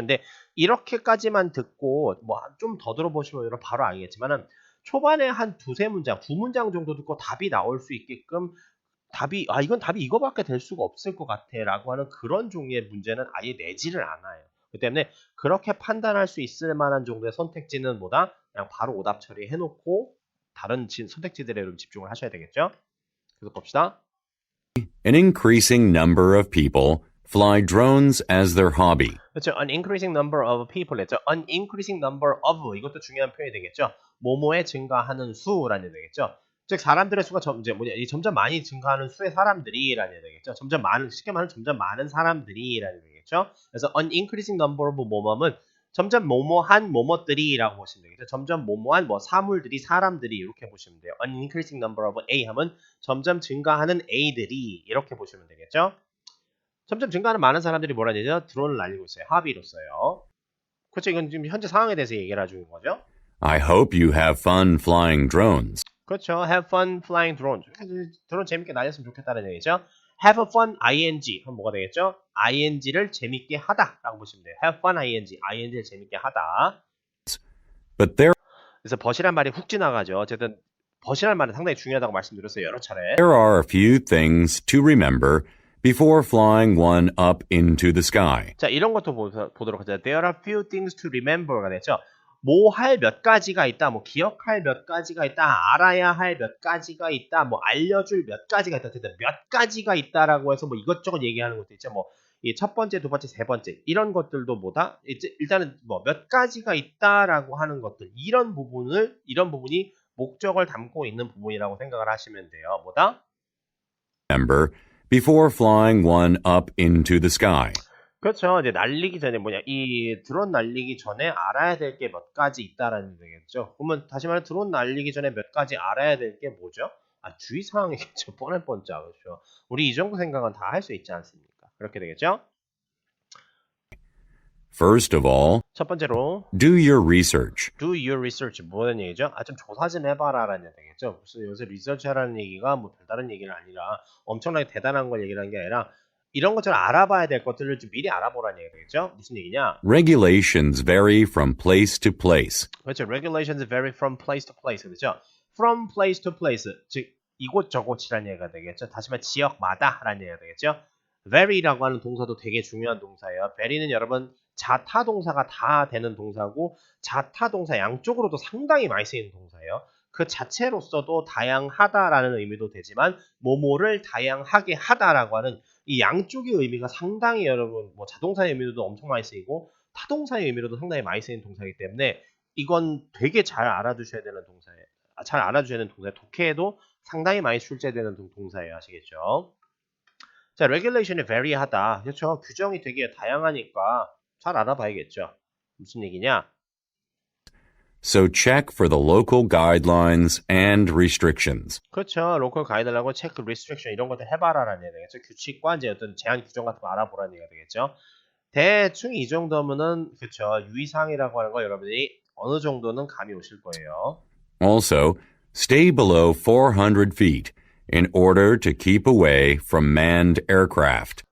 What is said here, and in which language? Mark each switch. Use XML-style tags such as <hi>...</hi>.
<ko>근데 이렇게까지만 듣고 뭐 좀 더 들어보시면 여러분 바로 알겠지만은 초반에 한 두세 문장, 두 문장 정도 듣고 답이 나올 수 있게끔 이건 답이 이거밖에 될 수가 없을 것 같아 라고 하는 그런 종류의 문제는 아예 내지를 않아요. 그렇기 때문에 그렇게 판단할 수 있을 만한 정도의 선택지는 뭐다? 그냥 바로 오답 처리해놓고 다른 선택지들에 좀 집중을 하셔야 되겠죠? 그래서 봅시다.</ko> <en>an increasing number of people fly drones as their hobby.</en> <ko>그렇죠.</ko> <en>An increasing number of people</en> <ko>했죠.</ko> <en>An increasing number of</en> <ko>이것도 중요한 표현이 되겠죠. 뭐뭐에 증가하는 수라는 얘기 되겠죠. 즉 사람들의 수가 점점 많이 증가하는 수의 사람들이라는 얘기 되겠죠. 쉽게 말하면 점점 많은 사람들이라는 얘기겠죠. 그래서</ko> <en>an increasing number of</en> <ko>뭐뭐는 점점 뭐뭐한 뭐뭐들이라고 보시면 되겠죠. 점점 뭐뭐한 뭐 사물들이 사람들이 이렇게 보시면 돼요.</ko> <en>An increasing number of A</en> <ko>하면 점점 증가하는 A들이 이렇게 보시면 되겠죠. 점점 증가하는 많은 사람들이 뭐라는 얘기죠? 드론을 날리고 있어요. 합의로써요. 그렇죠. 이건 지금 현재 상황에 대해서 얘기를 해주는 거죠.</ko> <en>I hope you have fun flying drones.</en> <ko>그렇죠.</ko> <en>Have fun flying drone.</en> <ko>드론 재밌게 날렸으면 좋겠다는 얘기죠.</ko> <en>Have fun</en> <ko>ing 하면 뭐가 되겠죠? ing를 재밌게 하다라고 보시면 돼요.</ko> <en>Have fun</en> <ko>ing를 재밌게 하다.</ko> <en>But there</en> <ko>그래서 벗이란 말이 훅 지나가죠. 어쨌든 벗이란 말은 상당히 중요하다고 말씀드렸어요. 여러 차례.</ko> <en>are a few things to remember before flying one up into the sky.</en> <ko>자, 이런 것도 보도록 하죠.</ko> <en>There are few things to remember가 됐죠.</en> <ko>뭐 할 몇 가지가 있다, 뭐 기억할 몇 가지가 있다, 알아야 할 몇 가지가 있다, 뭐 알려줄 몇 가지가 있다, 몇 가지가 있다라고 해서 뭐 이것저것 얘기하는 것도 있죠. 뭐 이 첫 번째, 두 번째, 세 번째 이런 것들도 뭐다? 일단은 뭐 몇 가지가 있다라고 하는 것들 이런 부분이 목적을 담고 있는 부분이라고 생각을 하시면 돼요. 뭐다?</ko> <en>Remember before flying one up into the sky.</en> <ko>그렇죠. 이제 날리기 전에 이 드론 날리기 전에 알아야 될 게 몇 가지 있다라는 얘기겠죠. 그러면 다시 말해 드론 날리기 전에 몇 가지 알아야 될 게 뭐죠? 주의사항이겠죠. 뻔할 뻔짜. 그렇죠. 우리 이 정도 생각은 다 할 수 있지 않습니까? 그렇게 되겠죠.</ko> <en>First of all,</en> <ko>첫 번째로</ko> <en>do your research. do your research</en> <ko>뭐라는 얘기죠? 좀 조사 좀 해봐라라는 얘기겠죠. 무슨 요새 리서치하라는 얘기가 뭐 별다른 얘기는 아니라 엄청나게 대단한 걸 얘기하는 게 아니라 이런 것처럼 알아봐야 될 것들을 좀 미리 알아보라는 얘기겠죠? 무슨 얘기냐?</ko> <en>Regulations vary from place to place.</en> <ko>그렇죠.</ko> <en>Regulations vary from place to place.</en> <ko>그렇죠.</ko> <en>From place to place.</en> <ko>즉 이곳저곳이라는 얘기가 되겠죠. 다시 말해 지역마다라는 얘기가 되겠죠. vary라고 하는 동사도 되게 중요한 동사예요. vary는 여러분 자타 동사가 다 되는 동사고 자타 동사 양쪽으로도 상당히 많이 쓰이는 동사예요. 그 자체로서도 다양하다라는 의미도 되지만 뭐뭐를 다양하게 하다라고 하는 이 양쪽의 의미가 상당히 여러분 뭐 자동사의 의미로도 엄청 많이 쓰이고 타동사의 의미로도 상당히 많이 쓰이는 동사이기 때문에 이건 되게 잘 알아두셔야 되는 동사예요. 잘 알아두셔야 되는 동사예요. 독해에도 상당히 많이 출제되는 동사예요. 아시겠죠? 자, regulation이 vary하다. 그렇죠. 규정이 되게 다양하니까 잘 알아봐야겠죠. 무슨 얘기냐?</ko> <en>So check for the local guidelines and restrictions.</en> <ko>그렇죠. 로컬 가이드라고 체크 리스트릭션 이런 것들 해봐라라는 얘기겠죠. 규칙과 이제 어떤 제한 규정 같은 거 알아보라는 얘기가 되겠죠. 대충 이 정도면은 그렇죠. 유의사항이라고 하는 거 여러분이 어느 정도는 감이 오실 거예요.</ko> <en>Also, stay below 400 feet in order to keep away from manned aircraft.</en>